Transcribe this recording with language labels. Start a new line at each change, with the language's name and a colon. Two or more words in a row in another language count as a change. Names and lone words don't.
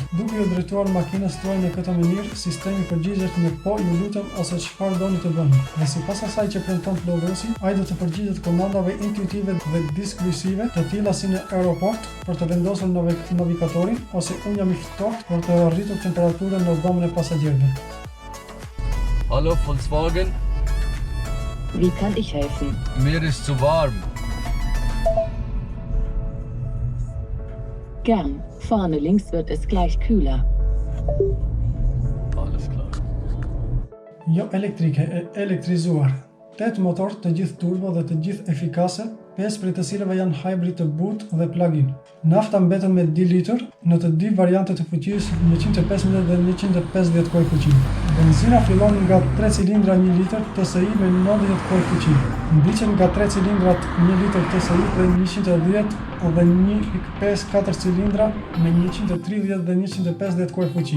Albanian: Duke ju drejtuar makinës tuaj në këtë mënyrë, sistemi përgjigjet me po, ju lutem ose çfarë doni të bëni. Dhe sipas asaj që premton Flowrosi, ai do të përgjigjet komandave intuitive dhe diskursive, të tilla si në aeroport për të vendosur navigatorin ose unë jam i ftohtë për të arritur temperaturën në dhomën e pasagerëve.
German: Hallo Volkswagen, Wie kann ich helfen? mir ist zu warm. Gern. Vorne links wird es gleich kühler. Alles klar.
Albanian: Jo elektrike, elektrizuar. 8 motor të gjithë turbo dhe të gjithë efikase, 5 prej të cilëve janë hybrid të butë dhe plug-in. Nafta mbeten me 2 litër në të dy variantet të fuqisë 115 dhe 150 kuaj fuqi. Benzina fillon nga 3 cilindra 1 litër TSI me 90 kuaj fuqi. Ndiqen nga 3 cilindrat 1 litër TSI prej 110 dhe 1.5 4 cilindra me 130 dhe 150 kuaj fuqi.